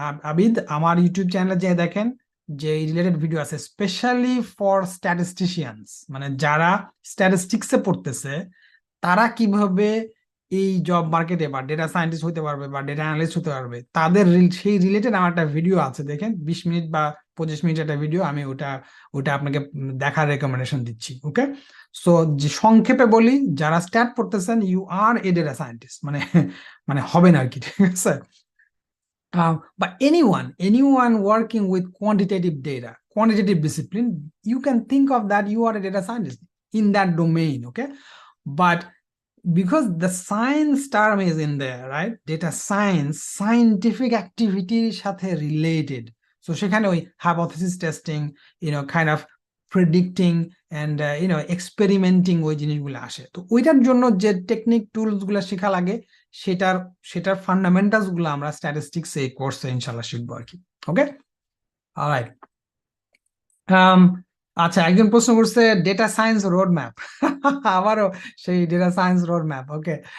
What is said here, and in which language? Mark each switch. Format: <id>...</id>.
<bn>আবিদ, আমার ইউটিউব চ্যানেলে যে দেখেন, যে এই রিলেটেড ভিডিও আছে স্পেশালি ফর স্ট্যাটিস্টিশিয়ানস, মানে যারা স্ট্যাটিস্টিক্সে পড়তেছে, তারা কিভাবে এই জব মার্কেটে বা ডেটা সায়েন্টিস্ট হতে পারবে বা ডেটা অ্যানালিস্ট হতে পারবে, তাদের সেই রিলেটেড আমার একটা ভিডিও আছে, দেখেন, 20 মিনিট বা 25 মিনিট একটা ভিডিও, আমি ওটা ওটা আপনাকে দেখার রেকমেন্ডেশন দিচ্ছি, ওকে? সো যে সংক্ষেপে বলি, যারা স্ট্যাট পড়তেছেন,</bn> <en>you are a data scientist,</en> <bn>মানে মানে হবেন আর কি, ঠিক আছে?</bn> <en>But anyone working with quantitative data, quantitative discipline, you can think of that you are a data scientist in that domain, okay? But because the science term is in there, right? Data science, scientific activity</en> <bn>সাথে</bn> <en>related. So</en> <bn>সেখানে ওই</bn> <en>hypothesis testing, kind of predicting and experimenting</en> <bn>ওই জিনিসগুলো আসে। তো ওইটার জন্য যে টেকনিক টুলস গুলো শেখা লাগে, সেটার সেটার ফান্ডামেন্টালস গুলো আমরা স্ট্যাটিস্টিক্স এই কোর্সে ইনশাল্লাহ শিখবো আর কি, ওকে? অলরাইট। আচ্ছা, একজন প্রশ্ন করছে ডেটা সায়েন্স রোড ম্যাপ। আবারও সেই ডেটা সায়েন্স রোড ম্যাপ, ওকে?</bn>